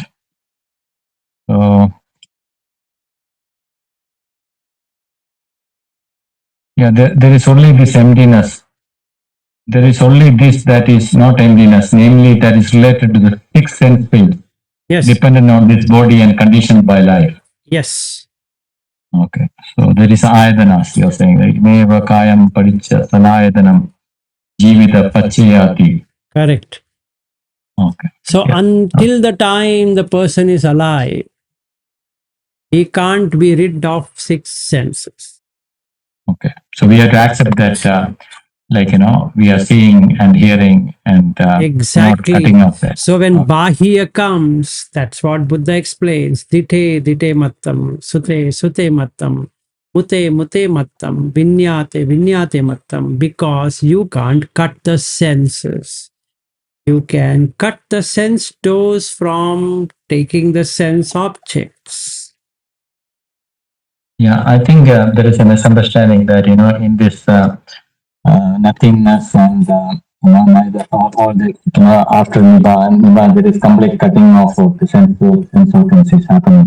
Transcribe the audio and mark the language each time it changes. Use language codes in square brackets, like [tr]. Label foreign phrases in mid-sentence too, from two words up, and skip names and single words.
[en] So yeah, there is only this emptiness. There is only this that is not emptiness, namely that is related to the six sense fields, Yes. dependent on this body and conditioned by life. Yes. Okay, so there is ayadanas, you're saying, right? [pi] Meva kayam padicha sanayadanam jivita pachayati. [en] Correct. Okay. So Yeah. until the time the person is alive, he can't be rid of six senses. Okay. So we have to accept that, we are seeing and hearing and Exactly. not cutting off that. So when Bahya comes, that's what Buddha explains. [pi] Dite, dite mattam, sute, sute mattam, mute, mute mattam, vinyate, vinyate mattam, [en] because you can't cut the senses. You can cut the sense doors from taking the sense objects. Yeah, I think there is a misunderstanding that, in this nothingness and neither all the after Nibbana, there is complete cutting off of the sense organs is happening.